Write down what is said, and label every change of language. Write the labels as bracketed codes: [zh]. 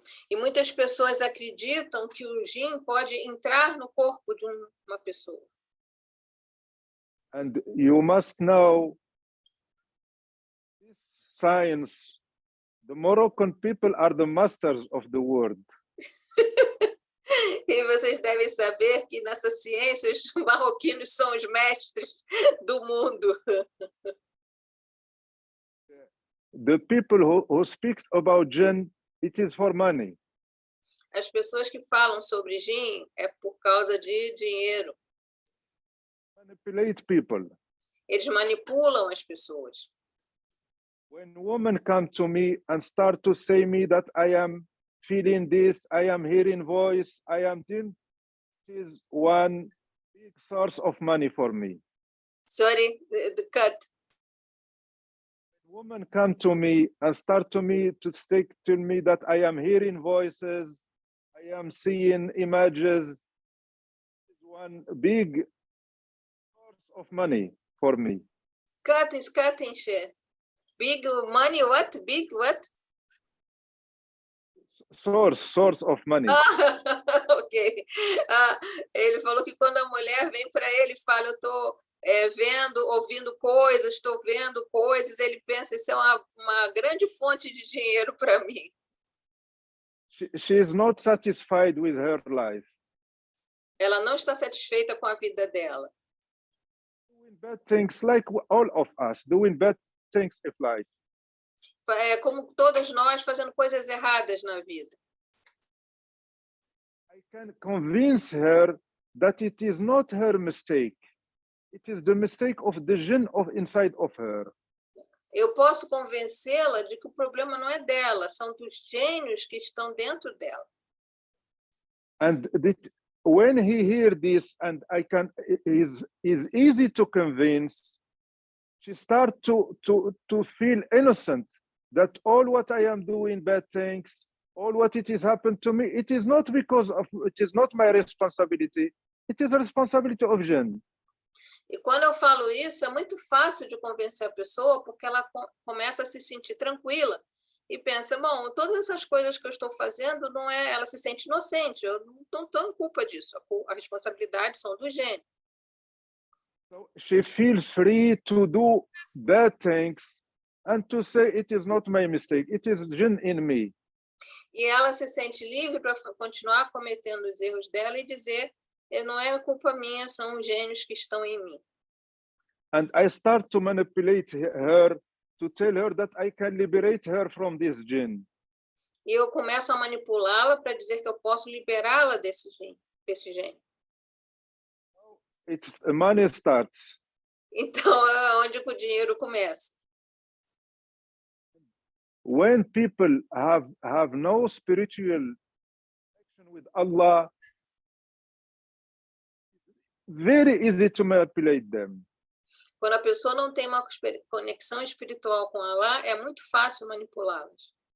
[pt] E muitas pessoas acreditam que o jin pode entrar no corpo de uma pessoa. [en] And you must know this science. The Moroccan people are the masters of the world. [pt] E vocês devem saber que nessa ciência os marroquinos são os mestres do mundo. [en] The people who speak about jinn, it is for money. [pt] As pessoas que falam sobre jin é por causa de dinheiro. [en] Manipulate people. [pt] Eles manipulam as pessoas. [en] When women come to me and start to say me that I am feeling this, I am hearing voice, I am thin, it is one big source of money for me. Sorry, the cut. Women come to me and start to tell me that I am hearing voices, I am seeing images. It's one big source of money for me. Cut is cutting share. Big money, what? Big what? Source of money. Ok. [pt] Ele falou que quando a mulher vem para ele e fala, eu estou vendo, ouvindo coisas, estou vendo coisas, ele pensa, isso é uma grande fonte de dinheiro para mim. [en] She is not satisfied with her life. [pt] Ela não está satisfeita com a vida dela. [en] Doing bad things like all of us, doing bad things in life. [pt] Como todos nós fazendo coisas erradas na vida. [en] I can convince her that it is not her mistake. It is the mistake of the jinn inside of her. [pt] Eu posso convencê-la de que o problema não é dela, são dos gênios que estão dentro dela. [en] And when he hears this, and is easy to convince, she starts to feel innocent, that all what I am doing bad things, all what it is happened to me, it is not my responsibility, it is a responsibility of jinn. [pt] E quando eu falo isso, é muito fácil de convencer a pessoa, porque ela começa a se sentir tranquila e pensa, bom, todas essas coisas que eu estou fazendo, não é, ela se sente inocente, eu não estou em culpa disso, a responsabilidade são do gênio. [en] So she feels free to do bad things and to say it is not my mistake, it is jinn in me. [pt] E ela se sente livre para continuar cometendo os erros dela e dizer, não é culpa minha, são os gênios que estão em mim. [en] And I start to manipulate her to tell her that I can liberate her from this jinn. [pt] E eu começo a manipulá-la para dizer que eu posso liberá-la desse gênio. [en] It's money starts. [pt] Então, é onde o dinheiro começa. [en] When people have no spiritual connection with Allah, very easy to manipulate them. [pt] Quando a pessoa não tem uma conexão espiritual com Allah, é muito fácil manipulá-las.